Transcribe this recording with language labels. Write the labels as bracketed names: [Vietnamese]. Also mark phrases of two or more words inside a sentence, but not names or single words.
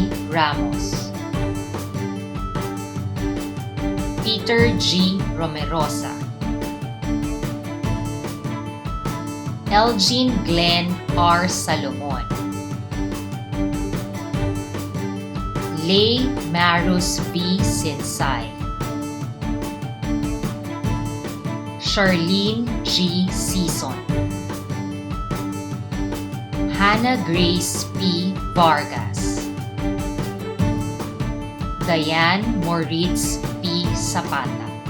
[English] Ramos. Peter G. Romerosa. Elgin Glenn R. Salomon. Lay Marus V. Sinsay. Charlene G. Season. Hannah Grace P. Vargas. Diane Moritz P. Zapata.